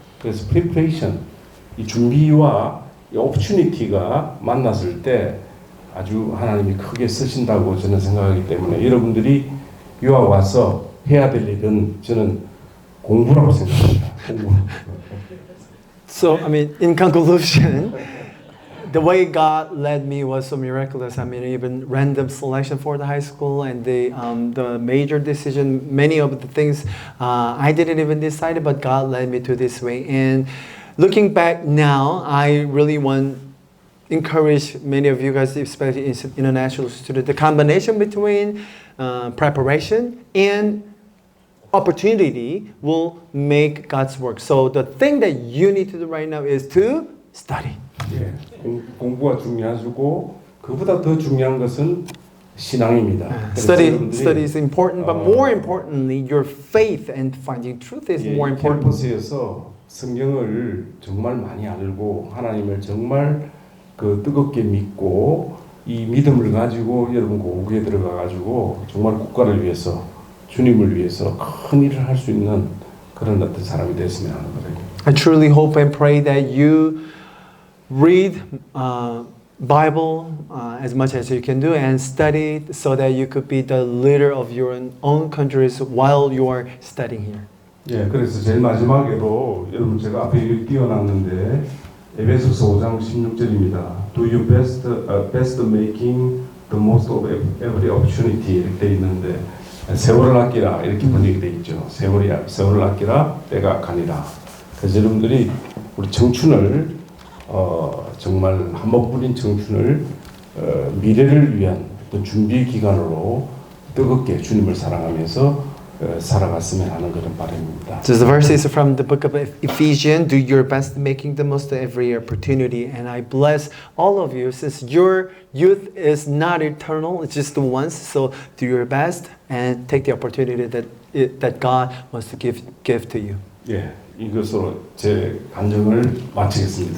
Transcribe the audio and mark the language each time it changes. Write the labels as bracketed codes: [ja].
[ko] 그래서 preparation, 이 준비와 이 opportunity가 만났을 때 아주 하나님이 크게 쓰신다고 저는 생각하기 때문에 여러분들이 유학 와서 해야 될 일은 저는 공부라고 생각합니다. 공부. [en] So, I mean, in conclusion, the way God led me was so miraculous. I mean, even random selection for the high school and the major decision, many of the things I didn't even decide, but God led me to this way. And looking back now, I really want encourage many of you guys, especially international students, the combination between preparation and opportunity will make God's work. So the thing that you need to do right now is to study. [ko] 예, 공부가 중요하고 그보다 더 중요한 것은 신앙입니다. 그래서 여러분들이, [en] Study is important, but more importantly, your faith and finding truth is [ko] 예, [en] more important. [ko] 캠퍼스에서 성경을 정말 많이 알고 하나님을 정말 그 뜨겁게 믿고 이 믿음을 가지고 여러분 고국에 들어가 가지고 정말 국가를 위해서 주님을 위해서 큰 일을 할 수 있는 그런 어떤 사람이 됐으면 하는 거예요. [en] I truly hope and pray that you read Bible as much as you can do and study so that you could be the leader of your own countries while you are studying here. [ko] 예, 그래서 제일 마지막으로 여러분 제가 앞에 여기 띄워놨는데 에베소서 5장 16절입니다. Do your best, best making the most of every opportunity 이렇게 돼 있는데 세월을 아끼라 이렇게 번역이 돼 있죠. 세월을 아끼라 때가 가니라. 그래서 여러분들이 우리 청춘을 정말 한 번뿐인 청춘을 미래를 위한 어떤 준비 기간으로 뜨겁게 주님을 사랑하면서 살아갔으면 하는 그런 바람입니다. [en] So the verse is from the book of Ephesians. Do your best, making the most of every opportunity. And I bless all of you, since your youth is not eternal, it's just once. So do your best and take the opportunity that God wants to give to you. [ko] 예, 이것으로 제 간증을 마치겠습니다.